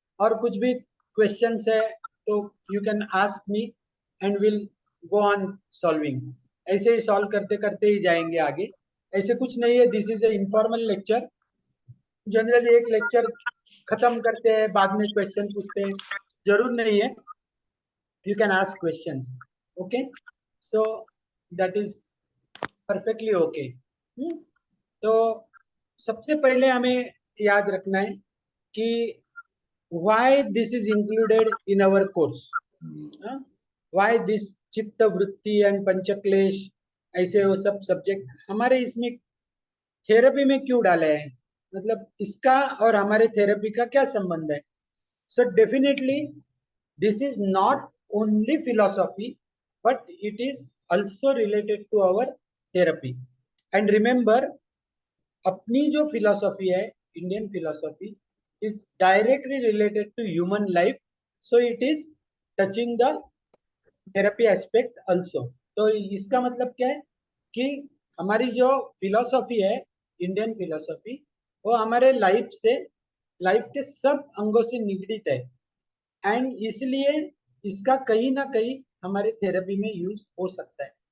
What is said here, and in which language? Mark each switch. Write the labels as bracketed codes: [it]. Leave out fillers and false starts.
[hi] और कुछ भी क्वेश्चंस है तो [en] You can ask me and will go on solving. [hi] ऐसे ही सॉल्व करते करते ही जाएंगे आगे. ऐसे कुछ नहीं है. [en] This is a informal lecture. [hi] Generally एक लेक्चर खत्म करते हैं, बाद में क्वेश्चन पूछते हैं. जरूर नहीं है. [en] You can ask questions. Okay, so that is perfectly okay. [hi] तो सबसे पहले हमें याद रखना है कि [en] why this is included in our course. [hi] why this चित्त वृत्ति एंड पंचक्लेश, ऐसे वो सब सब्जेक्ट हमारे इसमें थेरेपी में क्यों डाले हैं? मतलब इसका और हमारे थेरेपी का क्या संबंध है? [en] So definitely this is not only philosophy, but it is also related to our therapy. And remember, [hi] अपनी जो फिलोसॉफी है, Indian philosophy, [en] is directly related to human life, so it is touching the therapy aspect also. [hi] तो इसका मतलब क्या है कि हमारी जो फिलोसॉफी है, इंडियन फिलोसॉफी, वो हमारे लाइफ के सब अंगों से निगडित है. एंड इसलिए इसका कहीं ना कहीं हमारे थेरेपी में यूज हो सकता है.